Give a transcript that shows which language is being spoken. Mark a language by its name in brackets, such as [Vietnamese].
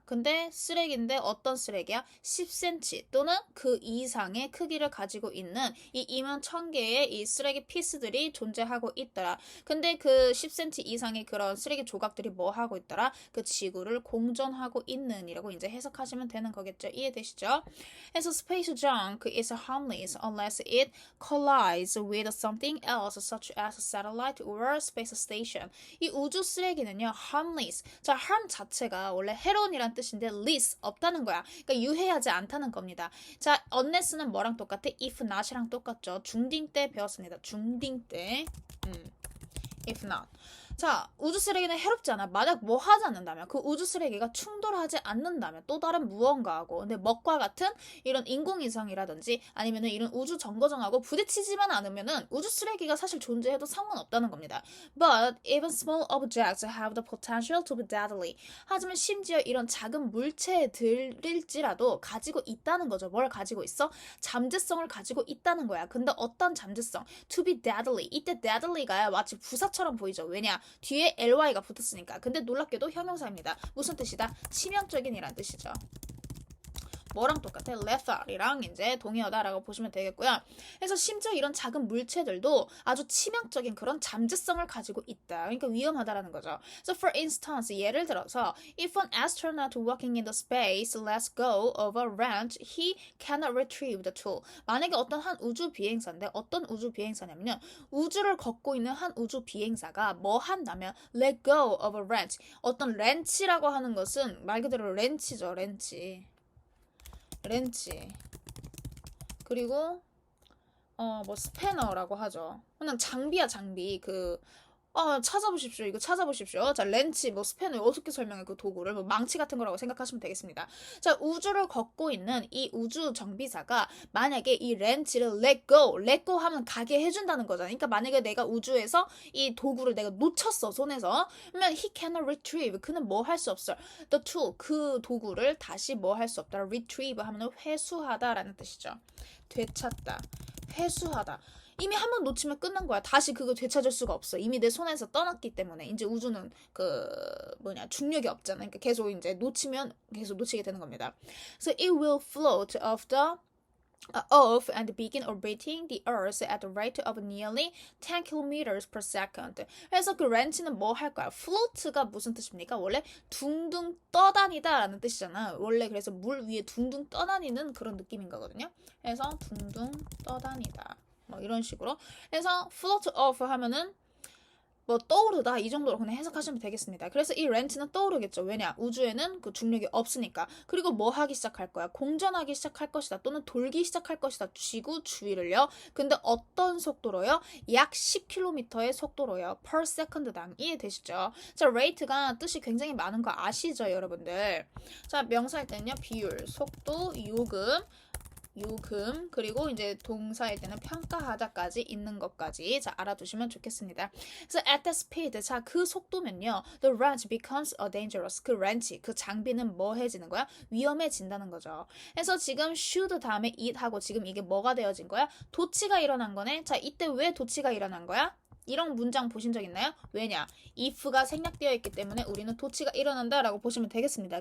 [Korean] 근데 쓰레기인데 어떤 쓰레기야? 10cm 또는 그 이상의 크기를 가지고 있는 이 2만 1000개의 이 쓰레기 피스들이 존재하고 있더라. 근데 그 10cm 이상의 그런 쓰레기 조각들이 뭐 하고 있더라? 그 지구를 공전하고 있는 이라고 이제 해석하시면 되는 거겠죠. 이해되시죠? 그래서 [English] space junk is harmless unless it collides with something else such as a satellite or space station. [Korean] 이 우주 쓰레기는요, harmless. 자, harm 자체가 원래 해로운이란 뜻인데 less 없다는 거야. 그러니까 유해하지 않다는 겁니다. 자, unless는 뭐랑 똑같아? if not이랑 똑같죠. 중딩 때 배웠습니다. 중딩 때. if not. 자, 우주 쓰레기는 해롭지 않아. 만약 뭐 하지 않는다면, 그 우주 쓰레기가 충돌하지 않는다면 또 다른 무언가하고, 근데 먹과 같은 이런 인공위성이라든지 아니면은 이런 우주 정거장하고 부딪히지만 않으면은 우주 쓰레기가 사실 존재해도 상관없다는 겁니다. [English] But even small objects have the potential to be deadly. [Korean] 하지만 심지어 이런 작은 물체들일지라도 가지고 있다는 거죠. 뭘 가지고 있어? 잠재성을 가지고 있다는 거야. 근데 어떤 잠재성? [English] To be deadly. [Korean] 이때 deadly가 마치 부사처럼 보이죠. 왜냐? 뒤에 ly가 붙었으니까. 근데 놀랍게도 형용사입니다. 무슨 뜻이다? 치명적인이란 뜻이죠. 뭐랑 똑같아? lethal이랑 이제 동의어다라고 보시면 되겠고요. 그래서 심지어 이런 작은 물체들도 아주 치명적인 그런 잠재성을 가지고 있다. 그러니까 위험하다라는 거죠. [English] So for instance, [Korean] 예를 들어서 [English] if an astronaut walking in the space lets go of a wrench, he cannot retrieve the tool. [Korean] 만약에 어떤 한 우주 비행사인데 어떤 우주 비행사냐면요. 우주를 걷고 있는 한 우주 비행사가 뭐 한다면 [English] let go of a wrench. [Korean] 어떤 렌치라고 하는 것은 말 그대로 렌치죠. 렌치. 그리고 뭐 스패너라고 하죠. 그냥 장비야 장비. 찾아보십시오. 이거 찾아보십시오. 자, 렌치, 뭐 스패너 어떻게 설명해 그 도구를 뭐 망치 같은 거라고 생각하시면 되겠습니다. 자, 우주를 걷고 있는 이 우주 정비사가 만약에 이 렌치를 let go 하면 가게 해준다는 거잖아. 그러니까 만약에 내가 우주에서 이 도구를 내가 놓쳤어 손에서, 그러면 [English] he cannot retrieve. [Korean] 그는 뭐 할 수 없어. [English] The tool, [Korean] 그 도구를 다시 뭐 할 수 없다. retrieve 하면 회수하다라는 뜻이죠. 되찾다, 회수하다. 이미 한 번 놓치면 끝난 거야. 다시 그거 되찾을 수가 없어. 이미 내 손에서 떠났기 때문에. 이제 우주는 중력이 없잖아. 그러니까 계속 이제 놓치면 계속 놓치게 되는 겁니다. [English] So it will float off the off and begin orbiting the Earth at the rate of nearly 10 kilometers per second. [Korean] 그래서 그 렌치는 뭐 할 거야? float가 무슨 뜻입니까? 원래 둥둥 떠다니다라는 뜻이잖아. 원래 그래서 물 위에 둥둥 떠다니는 그런 느낌인 거거든요. 그래서 둥둥 떠다니다. 뭐 이런 식으로. 그래서 float off 하면은 뭐 떠오르다 이 정도로 그냥 해석하시면 되겠습니다. 그래서 이 렌치는 떠오르겠죠. 왜냐? 우주에는 그 중력이 없으니까. 그리고 뭐 하기 시작할 거야? 공전하기 시작할 것이다. 또는 돌기 시작할 것이다. 지구 주위를요. 근데 어떤 속도로요? 약 10km의 속도로요. per second당. 이해되시죠? 자, rate가 뜻이 굉장히 많은 거 아시죠, 여러분들? 자, 명사일 때는요. 비율, 속도, 요금, 그리고 이제 동사일 때는 평가하다까지 있는 것까지 자 알아두시면 좋겠습니다. 그래서 [English] at that speed, [Korean] 자 그 속도면요, [English] the wrench becomes a dangerous. [Korean] 그 wrench, 그 장비는 뭐해지는 거야? 위험해진다는 거죠. 그래서 지금 should 다음에 it 하고 지금 이게 뭐가 되어진 거야? 도치가 일어난 거네. 자, 이때 왜 도치가 일어난 거야? 이런 문장 보신 적 있나요? 왜냐? if가 생략되어 있기 때문에 우리는 도치가 일어난다 라고 보시면 되겠습니다.